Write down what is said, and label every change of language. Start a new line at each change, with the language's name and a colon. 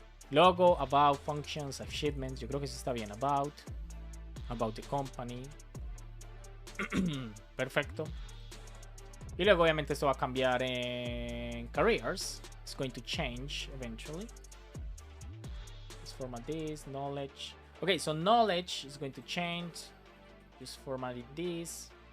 English: Logo, about, functions, achievements.
Spanish: Yo creo que eso está bien.
English: About the company.
Spanish: Perfecto. Y luego obviamente esto va a cambiar en careers.
English: It's going to change eventually. Let's format this, knowledge. Okay, so knowledge is going to change. Just formatting this.